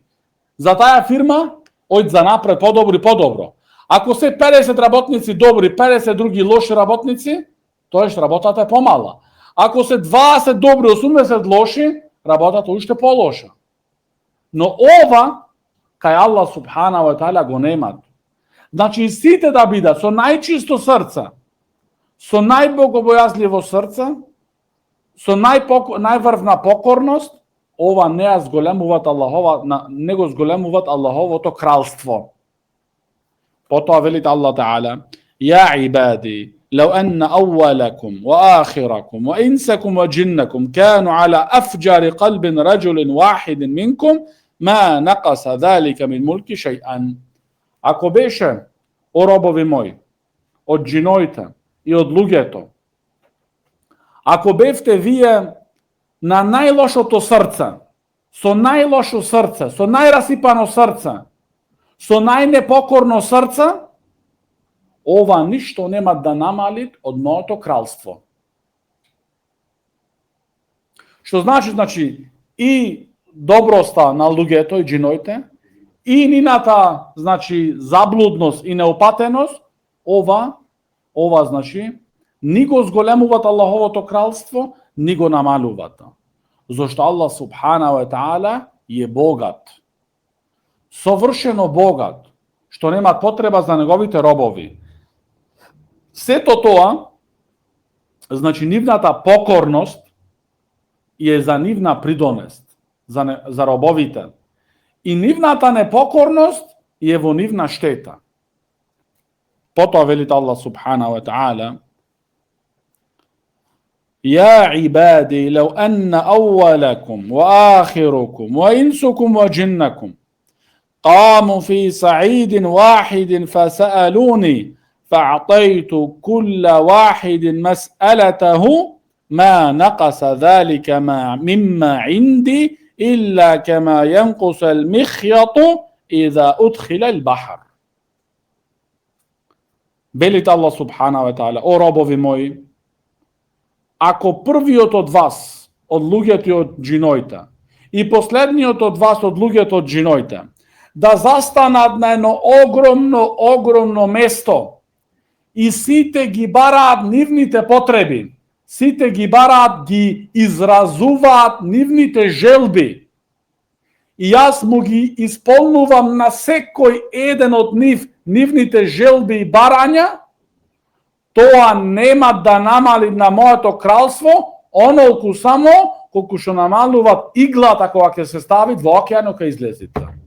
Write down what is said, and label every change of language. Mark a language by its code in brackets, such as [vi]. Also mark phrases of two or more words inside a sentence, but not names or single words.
[mk] За таа фирма, ојд за напред подобро. Ако се 50 работници добри, 50 други лоши работници, тоаш работата е помала. Ако се 20 добри, 80 лоши, работата уште полоша. Но ова, кај [ar] الله سبحانه وتعالى [mk] го немат. Значи сите да бидат со најчисто срце, со најбогобојазливо срце, со најврвна покорност, ова не го зголемуваат Аллаховото кралство. Потоа велит [ar] الله تعالى يا عبادي, لو أن أولكم وآخركم وإنسكم وجنكم كانوا على أفجر قلب رجل واحد منكم ما نقص ذلك من ملك شيئا. [mk] Ако беше, о робови мои, од джиноите и од луѓето, ако бевте вие на најлошото срце, со најлошо срце, со најрасипано срце, со најнепокорно срце, ова ништо нема да намали од моето кралство. Што значи и доброста на луѓето и джиноите, и нината, значи, заблудност и неопатеност, ова значи, ни го зголемуваат Аллаховото кралство, ни го намалуваат. Зошто [ar] الله سبحانه وتعالى [mk] е богат. Совршено богат, што нема потреба за неговите робови. Сето тоа, значи нивната покорност е за нивна придонест, за робовите. И нивната непокорност е во нивна штета. Потоа велит [ar] الله سبحانه وتعالى يا عبادي لو أن أولكم وآخركم وإنسكم وجنكم قاموا في صعيد واحد فسألوني فأعطيت كل واحد مسألته ما نقص ذلك مما عندي إلا كما ينقص المخيط إذا أدخل البحر. [mk] Велит [ar] الله سبحانه وتعالى: [mk] о робови мои, ако првиот од вас, од луѓето и од джиноите, и последниот од вас од луѓето од джиноите, да застанат на едно огромно место и сите ги бараат нивните потреби, сите ги бараат, ги изразуваат нивните желби, и јас му ги исполнувам на секој еден од нивните желби и барања, тоа нема да намали на моето кралство онолку само колку што намалуваат иглата кога ќе се стави во океанот кај излезите.